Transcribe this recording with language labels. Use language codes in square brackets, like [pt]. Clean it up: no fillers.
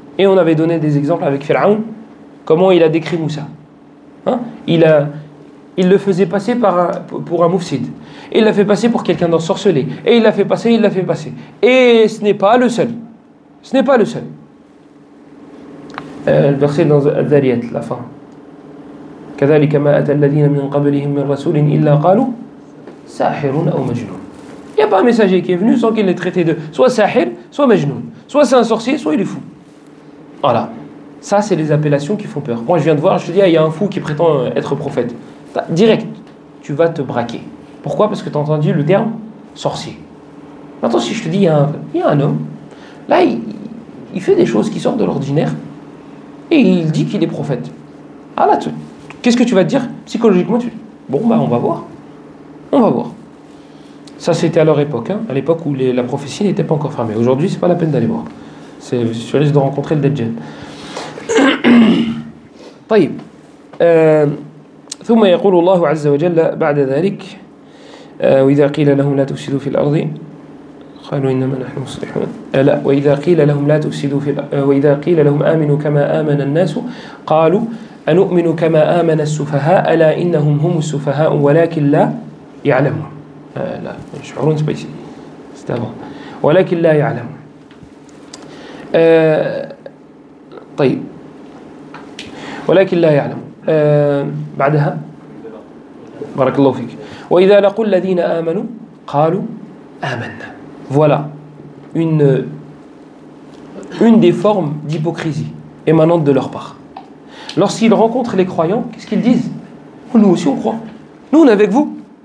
[fr] Et on avait donné des exemples avec Pharaon. Comment il a décrit Moussa. Hein? Il le faisait passer pour un moufsid. Et il l'a fait passer pour quelqu'un d'ensorcelé. Et il l'a fait passer. Et ce n'est pas le seul. Ce n'est pas le seul. Le verset dans Al-Dhariyat, la fin. [ar] كذلك ما أتى الذين من قبلهم من رسول إلا قالوا ساحر أو مجنون. [fr] Il n'y a pas un messager qui est venu sans qu'il l'ait traité de soit sahir, soit majnoun. Soit c'est un sorcier, soit il est fou. Voilà. Ça, c'est les appellations qui font peur. Moi, je viens de voir, je te dis, il y a un fou qui prétend être prophète. Direct, tu vas te braquer. Pourquoi? Parce que tu as entendu le terme sorcier. Maintenant, si je te dis, il y a un homme, là, il fait des choses qui sortent de l'ordinaire et il dit qu'il est prophète. Ah là, qu'est-ce que tu vas te dire? Psychologiquement, bon, bah, on va voir. On va voir. Ça, c'était à leur époque, hein, à l'époque où la prophétie n'était pas encore fermée. Aujourd'hui, c'est pas la peine d'aller voir. Tu risques de rencontrer le Dajjal. [ar] طيب ثم يقول الله عز وجل بعد ذلك وإذا قيل لهم لا تفسدوا في الأرض قالوا إنما نحن مصلحون لا وإذا قيل لهم لا تفسدوا وإذا قيل لهم آمنوا كما آمن الناس قالوا أنؤمن كما آمن السفهاء ألا إنهم هم السفهاء ولكن لا يعلمون لا يشعرون سبيسي استمع ولكن لا يعلمون طيب ولكن لا يعلم بعدها بارك الله فيك وإذا لقوا الذين آمنوا قالوا آمنا. [fr] Voilà une des formes d'hypocrisie émanante de leur part. Lorsqu'ils rencontrent les croyants, qu'est-ce qu'ils disent? Nous aussi on croit, nous on est avec vous.